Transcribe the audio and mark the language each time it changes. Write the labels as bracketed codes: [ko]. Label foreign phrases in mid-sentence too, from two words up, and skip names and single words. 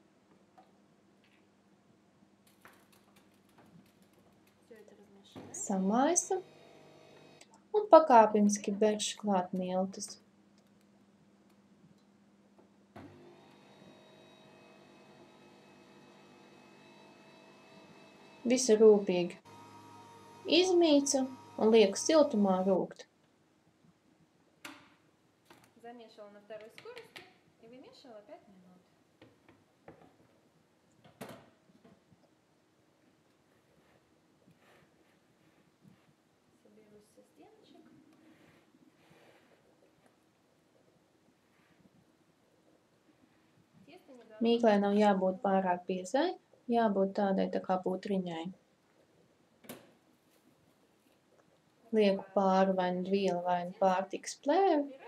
[lv] samaisu un pakāpeniski beršu klāt miltus. Visu rūpīgi izmīcu un lieku siltumā rūgt. [ru] Замешивала на второй скорости и вымешивала 5 минут. Соберусь со стеночек. [lv] Mīklei nav jābūt pārāk biezai, jābūt tādai tā kā putriņai. Lieku pāri vai nu vielu vai nu pārtikas plēvi.